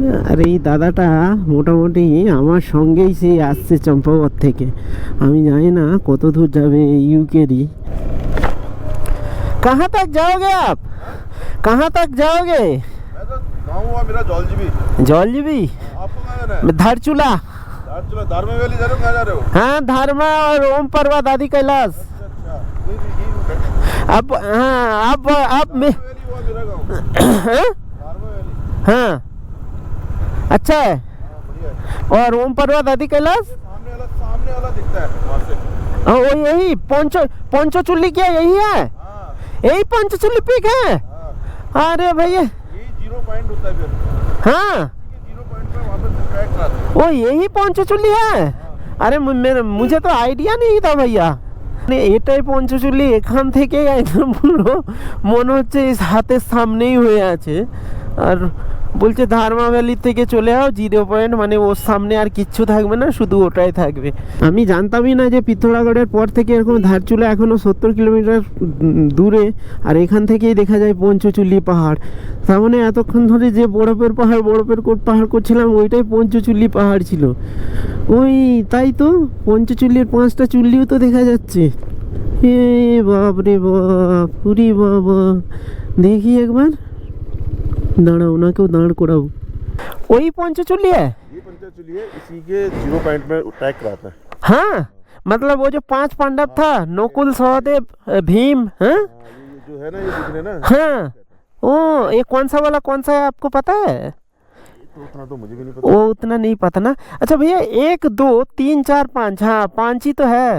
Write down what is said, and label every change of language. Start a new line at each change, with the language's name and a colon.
Bangla: আর এই দাদাটা মোটামুটি আমার সঙ্গেই সে আসছে চম্পাবত থেকে, আমি জানি না কত দূর যাবে ইউকেরই।
Hindi: कहाँ तक जाओगे आप? कहाँ तक जाओगे? मैं तो गाँव हुआ मेरा जौलजीबी। जौलजीबी? आपको कहाँ जाना है? धारचूला। धारचूला, धारमा वैली जा रहे हो? कहाँ जा रहे हो? हाँ धारमा और ओम पर्वत आदि कैलाश। अच्छा, ये अब हाँ आप में वैली हुआ मेरा गाँव। हाँ? धारमा वैली। हाँ अच्छा है। हाँ, बढ़िया है। और ओम पर्वत आदि कैलाश सामने वाला दिखता है वहाँ से। वो यही पंचचूली क्या यही है? हाँ यही पंचचूली पीक है? हाँ, अरे भैया यही 0 पॉइंट होता है फिर। हाँ ये 0 पॉइंट पे वहाँ पे ट्रैक कराते हैं। वो यही पंचचूली है? अरे मुझे तो आइडिया नहीं था भैया।
Bangla: এটাই পঞ্চচল্লি, এখান থেকে একদম পুরো মনে হচ্ছে এই হাতের সামনেই হয়ে আছে। আর বলছে ধারমা ভ্যালি থেকে চলে যাও 0 পয়েন্ট, মানে ওর সামনে আর কিচ্ছু থাকবে না, শুধু ওটাই থাকবে। আমি জানতামই না যে পিথোরাগড়ের পর থেকে এরকম ধারচুলা এখনও 70 কিলোমিটার দূরে, আর এখান থেকেই দেখা যায় পঞ্চচুল্লি পাহাড়। তার মানে এতক্ষণ ধরে যে বরফের কোট পাহাড় করছিলাম ওইটাই পঞ্চচুল্লি পাহাড় ছিল। ওই তাই তো, পঞ্চচুল্লির 5টা চুল্লিও তো দেখা যাচ্ছে। এ বাপ রে বাপ, পুরি বাবা, দেখি একবার, দাঁড়াও ওনাকেও দাঁড় করাও। ওই পঞ্চচুল্লি है?
Hindi: ये पंचचूली है, इसी के 0 पॉइंट में ट्रैक कराता है। हाँ मतलब वो जो 5 पांडव था, नकुल सहदेव भीम, हाँ हाँ, ये जो है ना, ये दिख रहे ना। हाँ ओ ये कौन सा वाला कौन सा है आपको पता है? तो उतना तो मुझे भी नहीं पता। वो उतना नहीं पता ना। अच्छा भैया 1 2 3 4 5, हाँ 5 ही तो है।